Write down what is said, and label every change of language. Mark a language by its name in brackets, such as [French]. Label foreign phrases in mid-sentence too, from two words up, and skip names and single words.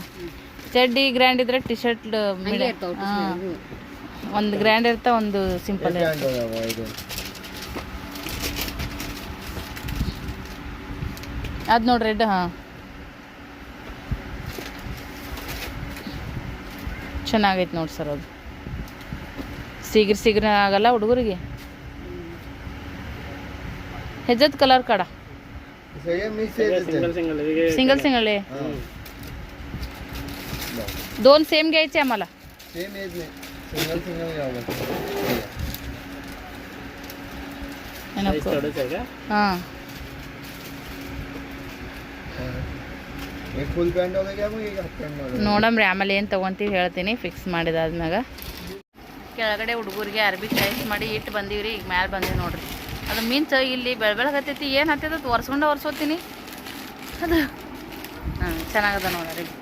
[Kannada] ಚಡ್ಡಿ ಗ್ರ್ಯಾಂಡ್ ಇದ್ರೆ ಟಿ ಶರ್ಟ್ ಒಂದು ಗ್ರ್ಯಾಂಡ್ ಇರ್ತಾ, ಒಂದು ಸಿಂಪಲ್ ಅದು ನೋಡ್ರಿ ರೆಡ್. ಹಾಂ ಚೆನ್ನಾಗೈತೆ ನೋಡಿ ಸರ್. ಅದು ಸಿಗ್ರ ಆಗಲ್ಲ ಹುಡುಗರಿಗೆ. [Marathi] ह्याच्यात कलर काढा [English] single single [Marathi] आहे. दोन सेम घ्यायचे आम्हाला. [English] same as [Marathi] नाही, [English] single single [Marathi] घ्यावं नको. हां [Kannada] एक [English] full pant [Kannada] ಹೋದಾಗ ಮಗ ಈಗ [English] half pant [Kannada] ಮಾಡೋದು. ನೋಡಮ್ರಿ ಆಮೇಲೆ ಏನು ತೊಗೊಂತೀವಿ ಹೇಳ್ತೀನಿ ಫಿಕ್ಸ್ ಮಾಡಿದಾದ್ಮ್ಯಾಗ. ಕೆಳಗಡೆ ಹುಡುಗರಿಗೆ ಅರ್ಬಿ ಚಾಯ್ಸ್ ಮಾಡಿ ಇಟ್ಟು ಬಂದೀವ್ರಿ. ಈಗ ಮ್ಯಾಲೆ ಬಂದೀವಿ ನೋಡ್ರಿ. ಅದು ಮೀನ್ಸ್ ಇಲ್ಲಿ ಬೆಳಗ್ಗೆ ಏನು ಹತ್ತೈತೆ ಅದು ಒರ್ಸ್ಕೋತೀನಿ ಅದು. ಹಾಂ ಚೆನ್ನಾಗದ ನೋಡ್ರಿ.